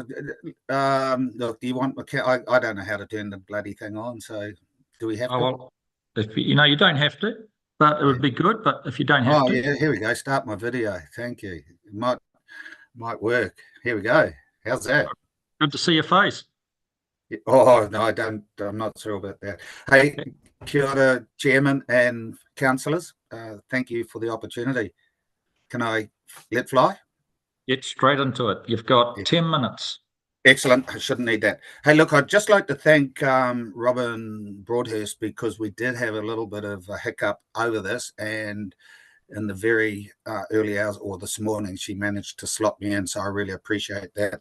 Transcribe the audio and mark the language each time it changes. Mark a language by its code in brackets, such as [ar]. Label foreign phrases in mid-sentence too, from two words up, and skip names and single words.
[en] Look, do you want I don't know how to turn the bloody thing on, so do we have to? Well, if you know, you don't have to, but it would be good. But if you don't have to. Yeah, here we go. Start my video. Thank you. It might work. Here we go. How's that? Good to see your face. Oh, no, I'm not sure about that. [mi] Hey, kia ora, [en] Chairman and councillors. Thank you for the opportunity. Can I let fly? Get straight into it. You've got 10 minutes. Excellent. I shouldn't need that. Hey, look, I'd just like to thank Robin Broadhurst, because we did have a little bit of a hiccup over this, and in the very early hours, or this morning, she managed to slot me in, so I really appreciate that.